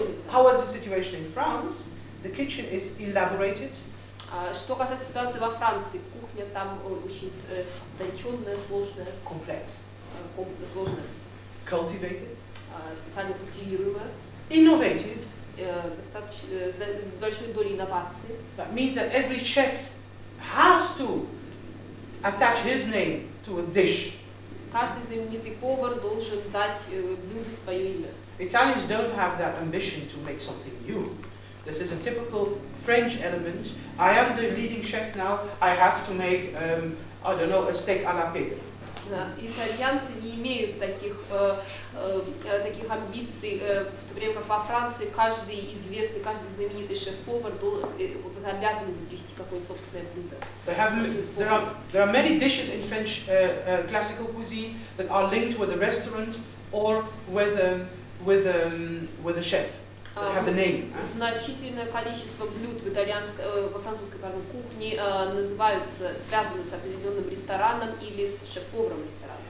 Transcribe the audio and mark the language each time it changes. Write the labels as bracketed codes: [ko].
[en] How is the situation in France? The kitchen is elaborated. [ru] Что касается ситуации во Франции, кухня там очень утонченная, сложная. [en] Complex. [ru] Сложная. [en] Cultivated. [ru] Специально культивируемая. [en] Innovative. [ru] Достаточно с большой долей инноваций. [en] That means that every chef has to attach his name to a dish. [ru] Каждый знаменитый повар должен дать блюду свое имя. [en] Italians don't have that ambition to make something new. This is a typical French element. I am the leading chef now. I have to make, I don't know, a steak à la pêche. [ru] Итальянцы не имеют таких амбиций, в то время как во Франции каждый известный, каждый знаменитый шеф-повар обязан изобрести какое-нибудь собственное блюдо. [en] There are many dishes in French classical cuisine that are linked with a restaurant or with a chef. They have the name. [ru] Значительное количество блюд во французской кухне связаны с определенным рестораном или с шеф-поваром ресторана.